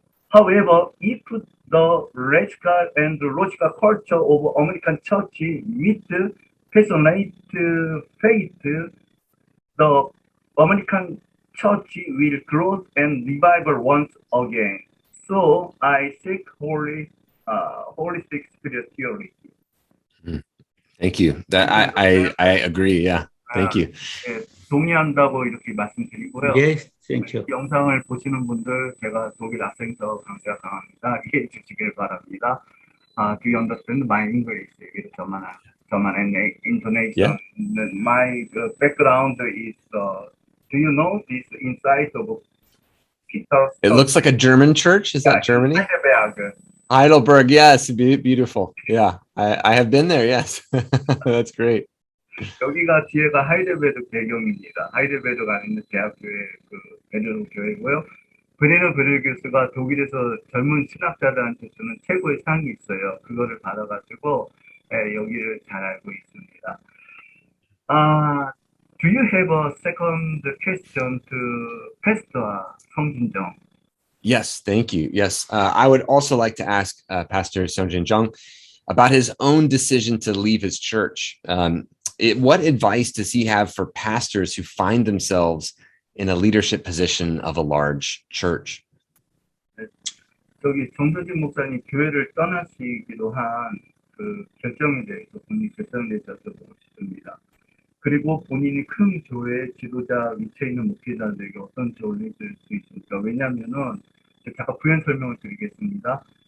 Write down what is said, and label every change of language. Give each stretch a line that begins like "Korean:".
English: However, if the rational and logical culture of American church meet passionate faith, the American church will grow and revival once again. So I seek holistic spirituality. Thank you. I agree. Yeah. Thank you.
Korean: 예, 동의한다고 이렇게 말씀드리고요.
English: Yes, thank you.
Korean: 영상을 보시는 분들 제가 독일 학생서 강세가 강합니다. 이해해 주시길 바랍니다.
English: Do you understand my English? German and intonation. Yeah. My background is. Do you know this inside of Peter? It looks like a German church. Is that Germany? Heidelberg. Heidelberg. Yes. Beautiful. Yeah. I have been there. Yes. That's great.
Korean: 여기가 뒤에가 하이델베르 배경입니다. 하이델베르가 있는 대학교의 그 베르 교회고요. 브레너 베르교수가 독일에서 젊은 신학자들한테 주는 최고의 상이 있어요. 그거를 받아가지고 여기를 잘 알고 있습니다.
English: Do you have a second question to Pastor 성진정? Yes. Thank you. Yes. I would also like to ask Pastor Seongjin Jung about his own decision to leave his church. What advice does he have for pastors who find themselves in a leadership position of a large church?
Korean: 저기 정서진 목사님 교회를 떠나시기도 한 그 결정에 대해서 본인 결정에 대해서 보고 싶습니다. 그리고 본인이 큰 교회 지도자 위치에 있는 목회자들에게 어떤 조언을 줄 수 있습니까? 왜냐하면은 잠깐 부연 설명을 드리겠습니다.